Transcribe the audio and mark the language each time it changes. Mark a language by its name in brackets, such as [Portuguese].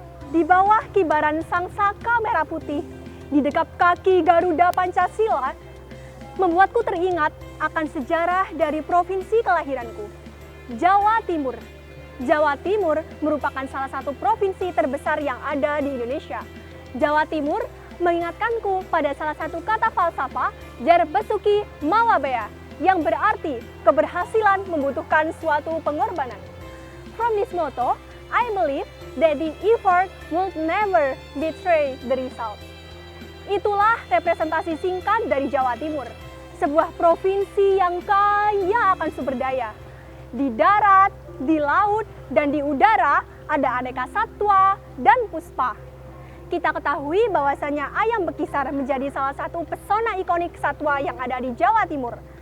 [Indonesian] Di bawah kibaran sang saka merah putih, di dekat kaki Garuda Pancasila, membuatku teringat akan sejarah dari provinsi kelahiranku, Jawa Timur. Jawa Timur merupakan salah satu provinsi terbesar yang ada di Indonesia. Jawa Timur mengingatkanku pada salah satu kata falsafah Jar Besuki Mawabea yang berarti keberhasilan membutuhkan suatu pengorbanan. [English] From this motto, I believe that the effort will never betray the result. [Indonesian] Itulah representasi singkat dari Jawa Timur, sebuah provinsi yang kaya akan sumber daya. Di darat, di laut, dan di udara ada aneka satwa dan puspa. Kita ketahui bahwasanya ayam bekisar menjadi salah satu pesona ikonik satwa yang ada di Jawa Timur.